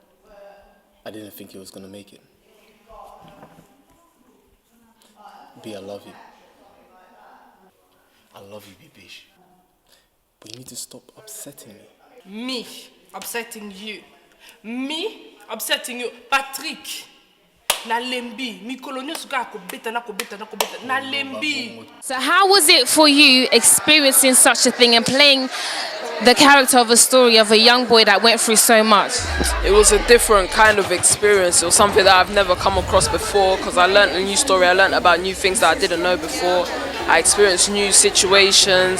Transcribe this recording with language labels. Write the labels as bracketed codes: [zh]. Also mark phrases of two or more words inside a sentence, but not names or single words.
[en] I didn't think you was gonna make it. B, I love you. I love you, B, Bish. But you need to stop upsetting me. Me upsetting you. Me upsetting you. Patrick. [ln] Nalembi. Mi kolonyo suka akobeta na Nalembi. [en] So how was it for you experiencing such a thing and playing the character of a story of a young boy that went through so much? It was a different kind of experience. It was something that I've never come across before because I learned a new story. I learned about new things that I didn't know before. I experienced new situations.